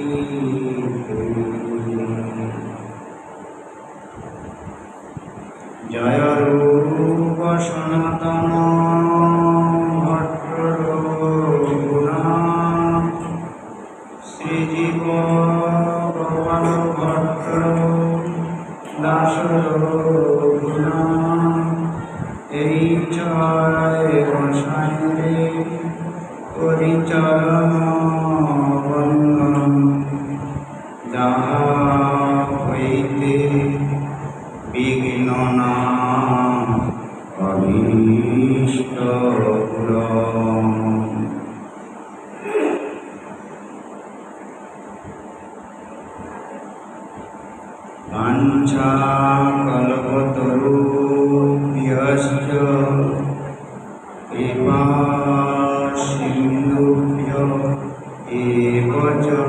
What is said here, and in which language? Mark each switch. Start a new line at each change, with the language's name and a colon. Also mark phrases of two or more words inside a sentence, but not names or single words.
Bangla: जय रूप सनातन भट्ट रघुनाथ श्रीजीव गोपाल भट्ट दास रघुनाथ এই চয় গোসাইরে পরিচরণ বন্দন যাহা হইতে বিঘ্ন না অভীষ্ট পূরণ।
Sanskrit: वाञ्छाकल्पतरुभ्यश्च कृपा सिन्धुभ्यो एव च